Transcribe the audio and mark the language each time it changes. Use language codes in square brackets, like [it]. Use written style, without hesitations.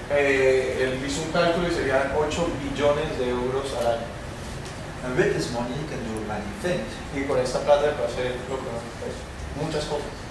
[es] El hizo un cálculo y serían 8 billones de euros al año. [en] And with this money, you can do many things. [es] Y con esta plata puede hacer lo que nos interesa, muchas cosas.